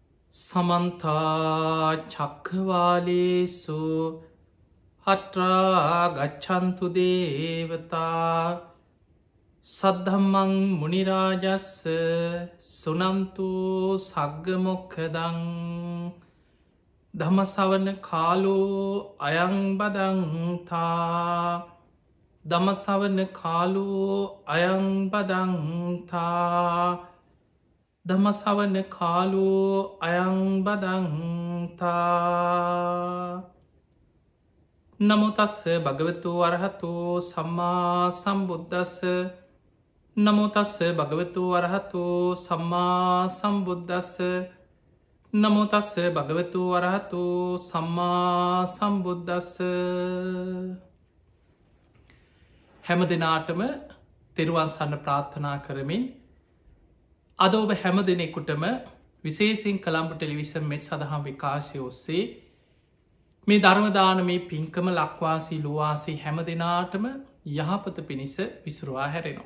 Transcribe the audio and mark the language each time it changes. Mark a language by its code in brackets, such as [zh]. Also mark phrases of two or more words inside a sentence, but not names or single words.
[pi] සමන්තා චක්කවාලේසු අට්‍රා ගච්ඡන්තු දේවතා සද්ධම්මං මුනිරාජස්ස සුනන්තු සග්ගමොක්ඛදං ධම්මසවන කාලෝ අයං බදන්තා ධම්මසවන කාලෝ අයං බදන්තා ධම්මසවන කාලෝ අයං බදන්තා නමෝ තස්ස භගවතු අරහතෝ සම්මා සම්බුද්දස්ස නමෝ තස්ස භගවතු අරහතෝ සම්මා සම්බුද්දස්ස නමෝ තස්ස භගවතු අරහතෝ සම්මා සම්බුද්දස්ස [si] හැම දිනාටම තෙරුවන් සරණ ප්‍රාර්ථනා කරමින් අද ඔබ හැම දෙනෙකුටම විශේෂයෙන් කළම්බ ටෙලිවිෂන් මෙත් සඳහා විකාශය ඔස්සේ මේ ධර්මදාන මේ පින්කම ලක්වාසී ලොවාසී හැම දෙනාටම යහපත පිණිස විසුරුවා හැරෙනවා.